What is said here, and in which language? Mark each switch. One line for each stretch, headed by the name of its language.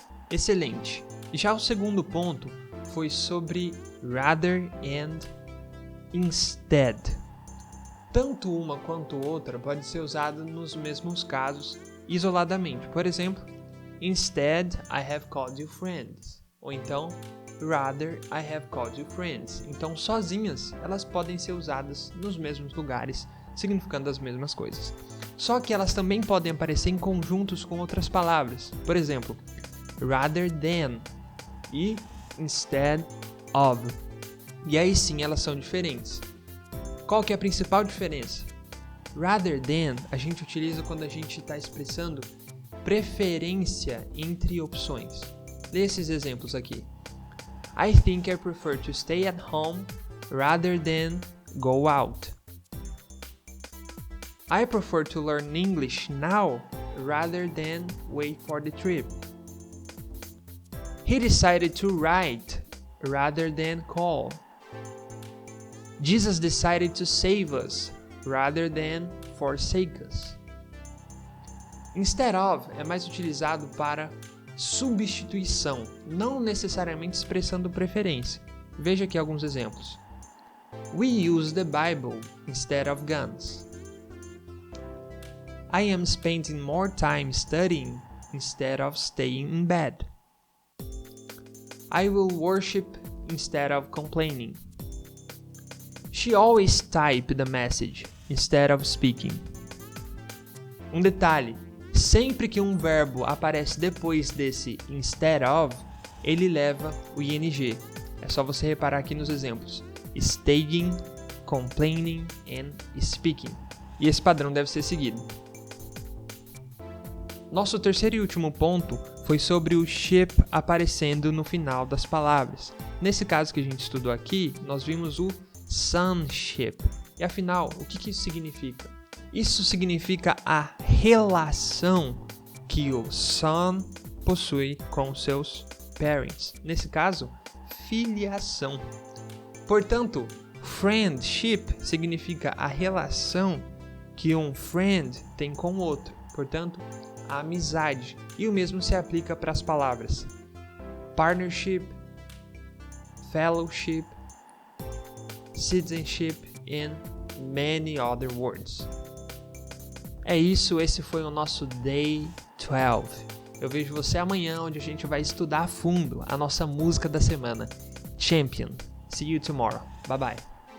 Portuguese: Excelente. Já o segundo ponto foi sobre
English: rather and instead.
Portuguese: Tanto uma quanto outra pode ser usada nos mesmos casos isoladamente. Por exemplo,
English: instead I have called you friends.
Portuguese: Ou então,
English: rather I have called you friends.
Portuguese: Então, sozinhas, elas podem ser usadas nos mesmos lugares, significando as mesmas coisas. Só que elas também podem aparecer em conjuntos com outras palavras. Por exemplo, rather than e instead of. E aí sim, elas são diferentes. Qual que é a principal diferença? Rather than a gente utiliza quando a gente está expressando preferência entre opções. Lê esses exemplos aqui.
English: I think I prefer to stay at home rather than go out. I prefer to learn English now rather than wait for the trip. He decided to write rather than call. Jesus decided to save us rather than forsake us.
Portuguese: Instead of é mais utilizado para substituição, não necessariamente expressando preferência. Veja aqui alguns exemplos.
English: We use the Bible instead of guns. I am spending more time studying instead of staying in bed. I will worship instead of complaining. She always typed the message instead of speaking.
Portuguese: Um detalhe, sempre que um verbo aparece depois desse instead of, ele leva o ing. É só você reparar aqui nos exemplos.
English: Staying, complaining and speaking.
Portuguese: E esse padrão deve ser seguido. Nosso terceiro e último ponto foi sobre o ship aparecendo no final das palavras. Nesse caso que a gente estudou aqui, nós vimos o sonship. E afinal, o que isso significa? Isso significa a relação que o son possui com seus parents. Nesse caso, filiação. Portanto, friendship significa a relação que um friend tem com o outro. Portanto, a amizade. E o mesmo se aplica para as palavras
English: partnership, fellowship, citizenship and many other words.
Portuguese: É isso, esse foi o nosso Day 12. Eu vejo você amanhã, onde a gente vai estudar a fundo a nossa música da semana, Champion.
English: See you tomorrow. Bye bye.